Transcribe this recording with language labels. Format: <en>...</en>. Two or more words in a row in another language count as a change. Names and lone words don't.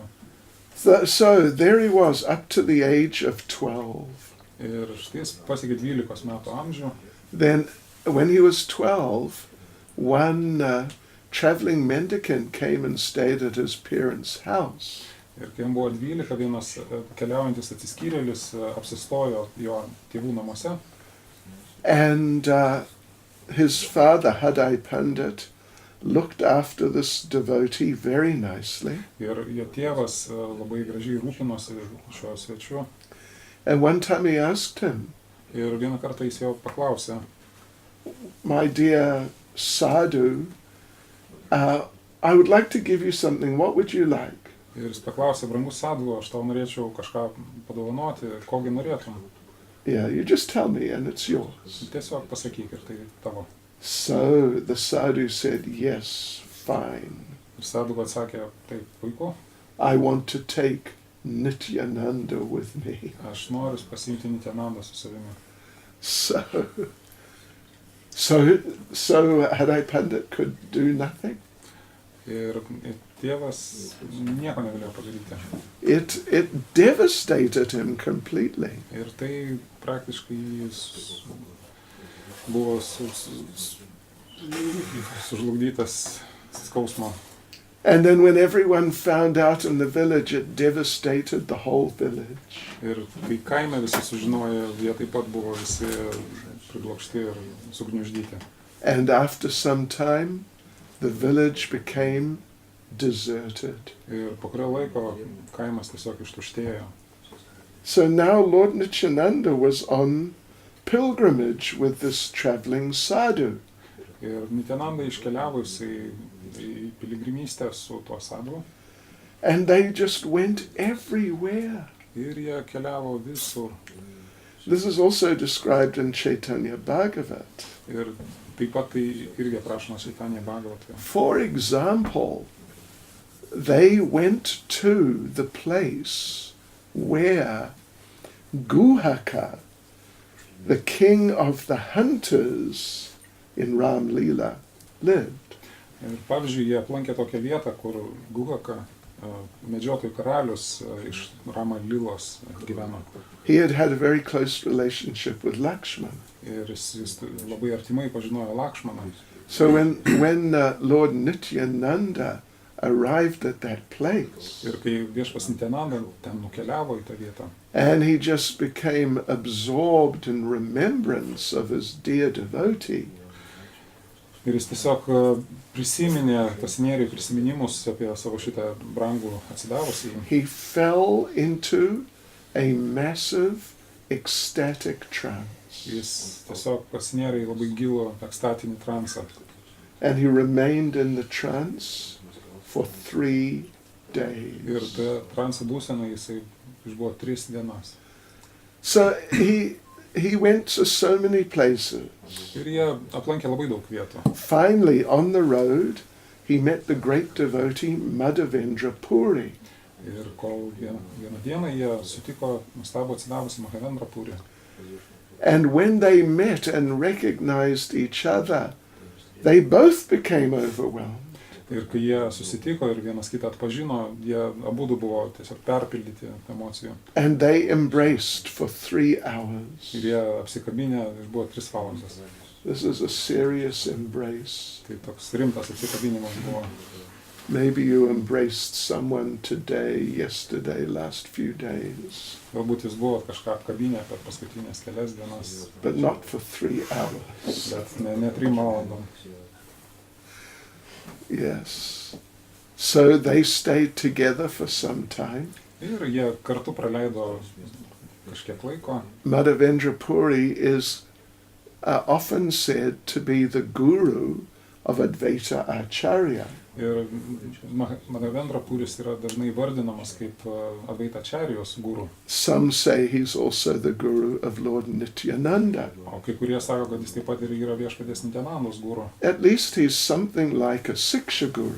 <en>So there he was up to the age of 12.</en> <lt>Ir štai jis pasiekė 12 metų amžių.</lt> <en>Then when he was 12, one traveling mendicant came and stayed at his parents' house.</en> <lt>Ir kai jam buvo 12, vienas keliaujantis atsiskyrėlis apsistojo jo tėvų namuose.</lt> <en>And his father, Hadai Pandit, looked after this devotee very nicely.</en> <lt>Ir jo tėvas labai gražiai rūpinosi šiuo svečiu.</lt> <en>And one time he asked him,</en> <lt>Ir vieną kartą jis jo paklausė,</lt> <en>my dear sadhu, I would like to give you something. What would you like?</en> <lt>ir jis paklausė, brangus sadhu, aš tau norėčiau kažką padovanoti, kogi norėtum.</lt> <en>Yeah, you just tell me and it's yours.</en> <lt>Tiesiog pasakyk ir tai tavo.</lt> <en>So the sadhu said, yes, fine.</en> <lt>Ir sadhu atsakė, taip, puiku,</lt> <en>I want to take Nityananda with me.</en> <lt>aš noriu pasiimti Nityanandą su savimi.</lt> <en>So Hadai Pandit could do nothing.</en> <lt>Ir tėvas nieko negalėjo padaryti.</lt> <en>It devastated him completely.</en> <lt>Ir tai praktiškai jis buvo sužlugdytas skausmo.</lt> <en>And then when everyone found out in the village, it devastated the whole village.</en> <lt>Ir kai kaime visi sužinojo, jie taip pat buvo visi priblokšti ir sugniuždyti.</lt> <en>And after some time, the village became deserted.</en> <lt>Ir po kurio laiko kaimas tiesiog ištuštėjo.</lt> <en>So now Lord Nityananda was on pilgrimage with this traveling sadhu.</en> <lt>Ir Nityananda iškeliavo į piligrimystę su tuo sadhu.</lt> <en>And they just went everywhere.</en> <lt>Ir jie keliavo visur.</lt> <en>This is also described in Chaitanya Bhagavat.</en> <lt>Ir taip pat tai irgi aprašoma Chaitanya Bhagavate.</lt> <en>For example, they went to the place where Guhaka, the king of the hunters in Ram Leela, lived.</en> <lt>Ir pavyzdžiui, jie aplankė tokią vietą, kur Guhaka, medžiotojų karalius iš Rama Lilos gyveno.</lt> <en>He had had a very close relationship with Lakshman.</en> <lt>Ir jis labai artimai pažinojo Lakšmaną.</lt> <en>So when Lord Nityananda arrived at that place,</en> <lt>Ir kai viešpas Nityananda ten nukeliavo į tą vietą,</lt> <en>and he just became absorbed in remembrance of his dear devotee,</en> <lt>ir jis tiesiog prisiminė, pasinėrė prisiminimus apie savo šitą brangų atsidavusį.</lt> <en>he fell into a massive ecstatic trance.</en> <lt>Jis tiesiog pasinėrė į labai gilų ekstatinį transą.</lt> <en>And he remained in the trance for 3</en> <lt>Ir</lt> <en>days.</en> <lt>tą transą būseną jisai išbuvo 3 dienas.</lt> <en>So he went to so many places.</en> <lt>Ir jie aplankė labai daug vietų.</lt> <en>Finally, on the road, he met the great devotee Madhavendra Puri.</en> <lt>Ir kol vieną dieną jie sutiko nuostabų atsidavusi Mahavendra Puri.</lt> <en>And when they met and recognized each other, they both became overwhelmed.</en> <lt>Ir kai jie susitiko ir vienas kitą atpažino, jie abudu buvo tiesiog perpildyti emocijų.</lt> <en>And they embraced for 3 hours.</en> <lt>Ir jie apsikabinę išbuvo 3 valandas.</lt> <en>This is a serious embrace.</en> <lt>Tai toks rimtas apsikabinimas buvo.</lt> <en>Maybe you embraced someone today, yesterday, last few days,</en> <lt>Galbūt jūs buvot kažką apkabinę per paskutinės kelias dienas,</lt> <en>but not for 3 hours.</en> <lt>bet ne 3 valandom.</lt> <en>Yes. So they stayed together for some time.</en> <lt>Ir jie kartu praleido kažkiek laiko.</lt> <en>Madhavendra Puri is often said to be the guru of Advaita Acharya.</en> <lt>Ir Madhavendra Puris yra dažnai vardinamas kaip Advaita Acharyos guru.</lt> <en>Some say he's also the guru of Lord Nityananda.</en> <lt>O kai kurie sako, kad jis taip pat ir yra Viešpaties Nityanandos guru.</lt> <en>At least he's something like a Siksha guru.</en>